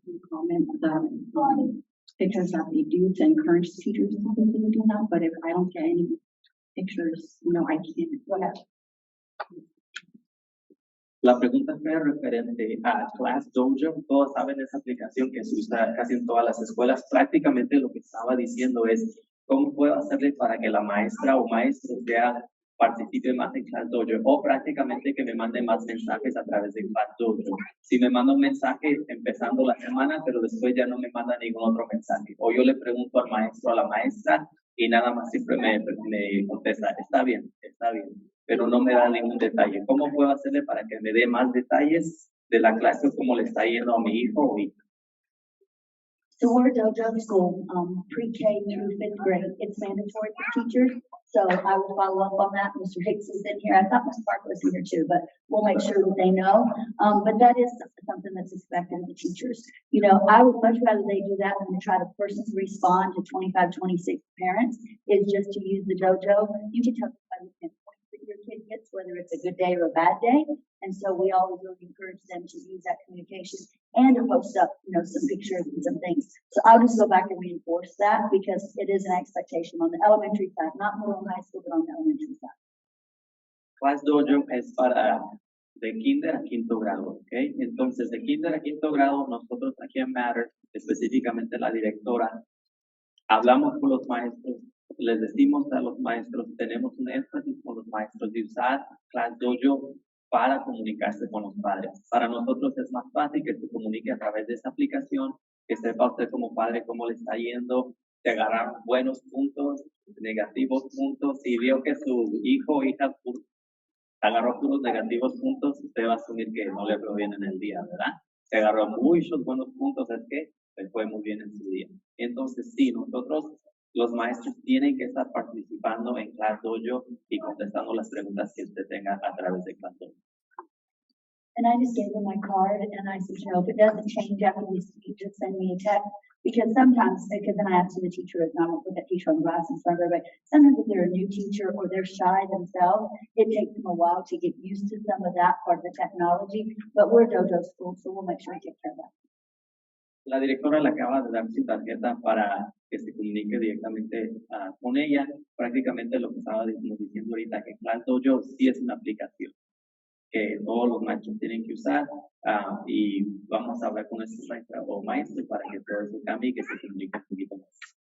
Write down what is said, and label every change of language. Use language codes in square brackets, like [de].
[en] Comment the pictures that they do to encourage teachers to continue doing that, but if I don't get any pictures, no, I can't. Go ahead. [es] La pregunta fue referente a Class Dojo. Todos saben esa aplicación que se usa casi en todas las escuelas. Prácticamente lo que estaba diciendo es cómo puedo hacerle para que la maestra o maestro participe más en Class Dojo, o prácticamente que me mande más mensajes a través de Class Dojo. Si me manda un mensaje empezando la semana, pero después ya no me manda ningún otro mensaje, o yo le pregunto al maestro o a la maestra y nada más siempre me contesta, está bien, pero no me da ningún detalle. ¿Cómo puedo hacerle para que me dé más detalles de la clase o cómo le está yendo a mi hijo o hija? [en] So we're a dojo school, pre-K through 5th grade. It's mandatory for teachers. So I will follow up on that. Mr. Hicks is in here. I thought Ms. Park was in here too, but we'll make sure that they know. But that is something that's expected of the teachers. You know, I would much rather they do that than try to personally respond to 25, 26 parents, is just to use the dojo. You can tell by the points that your kid gets, whether it's a good day or a bad day. And so we always really encourage them to use that communication and to post up, you know, some pictures and some things. So I'll just go back and reinforce that because it is an expectation on the elementary side, not middle and high school, but on the elementary side. [es] Class Dojo es para de kinder a quinto grado, ¿ok? Entonces, de kinder a quinto grado, nosotros aquí en Matter, específicamente la directora, hablamos con los maestros, les decimos a los maestros, tenemos un énfasis con los maestros de usar Class Dojo para comunicarse con los padres. Para nosotros es más fácil que se comunique a través de esta aplicación, que sepa usted como padre cómo le está yendo, te agarraron buenos puntos, negativos puntos. Si vio que su hijo o hija agarró puros negativos puntos, usted va a asumir que no le fue bien en el día, ¿verdad? Si agarró muchos buenos puntos, es que le fue muy bien en su día. Entonces, sí, nosotros, los maestros, tienen que estar participando en Class Dojo y contestando las preguntas que usted tenga a través de Class Dojo. [en] And I just gave them my card and I said, you know, if it doesn't change after we speak, just send me a text. Because sometimes, because then I asked the teacher, and I won't put that teacher on the glass in front of everybody. Sometimes if they're a new teacher or they're shy themselves, it takes them a while to get used to some of that part of the technology. But we're dojo school, so we'll make sure we take care of that. [es] La directora le acaba de dar su tarjeta para que se comunique directamente con ella. Prácticamente lo que estaba diciendo ahorita, que Class Dojo sí es una aplicación que todos los maestros tienen que usar, y vamos a hablar con nuestros maestros para que todo eso cambie y que se comunique un poquito más.